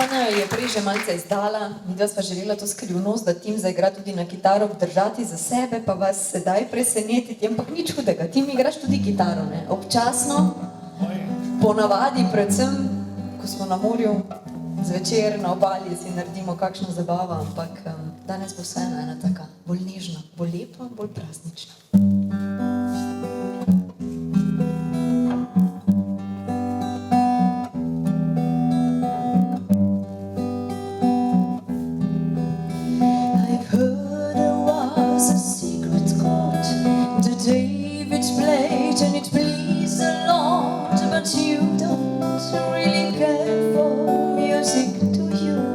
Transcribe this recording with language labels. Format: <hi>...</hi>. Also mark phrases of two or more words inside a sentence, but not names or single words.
<sl>je prej že malce izdala, midva sva želela to skrivnost, da Tim zaigra tudi na kitaro, obdržati za sebe, pa vas sedaj presenetiti, ampak nič hudega, Tim igraš tudi kitaro, ne? Občasno, ponavadi, predvsem, ko smo na morju, zvečer na obali si naredimo kakšno zabavo, ampak danes bo vseeno ena taka bolj nežna, bolj lepa, bolj praznična.</sl> <en>I've heard there was a secret chord that David played and it pleased the Lord, but you don't really care for music, do you?</en>